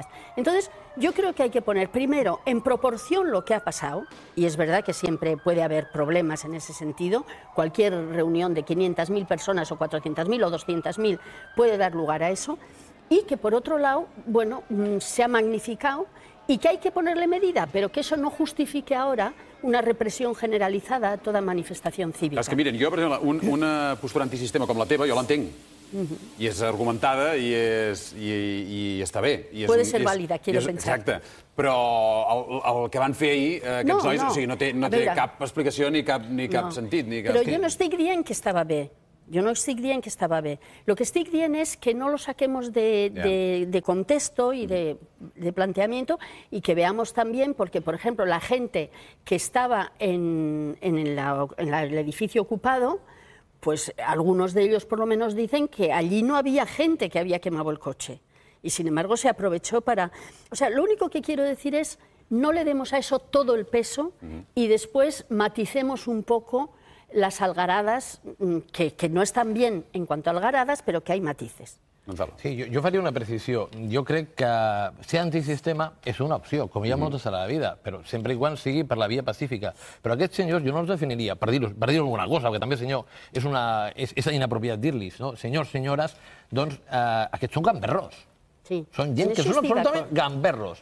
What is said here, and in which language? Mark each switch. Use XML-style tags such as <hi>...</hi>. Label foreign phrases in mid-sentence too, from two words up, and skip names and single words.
<es>Entonces, yo creo que hay que poner primero en proporción lo que ha pasado, y es verdad que siempre puede haber problemas en ese sentido. Cualquier reunión de 500.000 personas o 400.000 o 200.000 puede dar lugar a eso. Y que, por otro lado, bueno, se ha magnificado y que hay que ponerle medida, pero que eso no justifique ahora</es> <ca>una repressió generalitzada a tota manifestació cívica. És que, miren, jo, per exemple, una postura antisistema com la teva, jo l'entenc. I és argumentada i està bé.</ca> <es>Puede ser válida, quiero pensar.</es> <ca>Exacte. Però el que van fer ahir, aquests nois, no té cap explicació ni cap sentit. Però jo no estic dient que estava bé.</ca> <es>Yo no estoy diciendo que estaba bien. Lo que estoy diciendo es que no lo saquemos de contexto y de planteamiento, y que veamos también, porque, por ejemplo, la gente que estaba en el edificio ocupado, pues algunos de ellos por lo menos dicen que allí no había gente que había quemado el coche. Y sin embargo se aprovechó para... O sea, lo único que quiero decir es, no le demos a eso todo el peso y después maticemos un poco las algaradas, que no están bien en cuanto a algaradas, però que hay matices.</es> <ca>Sí, jo faria una precisió. Jo crec que ser antisistema és una opció, com hi ha moltes a la vida, però sempre i quan sigui per la via pacífica. Però aquests senyors jo no els definiria, per dir alguna cosa, perquè també, senyor, és inapropiat dir-los, no? Senyors, senyores, doncs aquests són gamberros. Són gent que són absolutament gamberros.</ca>